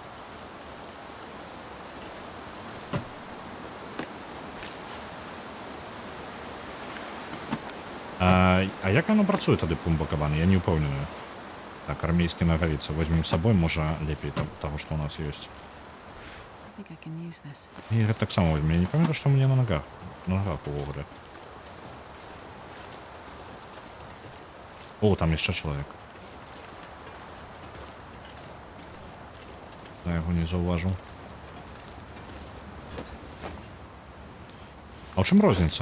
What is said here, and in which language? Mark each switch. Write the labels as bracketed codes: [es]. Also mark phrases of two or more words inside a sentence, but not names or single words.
[be] Як яно працуе тады пумба кабана? Я не ўпэўнены. Так, армейскі нагавіцы. Возьмем з сабой, можа, лепей таго, што ў нас ёсць. [en] I think I can use this. [be] І гэта таксама возьмем. Я не памятаю, што ў мяне на нагах. На нагах увогуле. О, там яшчэ чалавек. Я яго не заўважу. А ў чым розніца?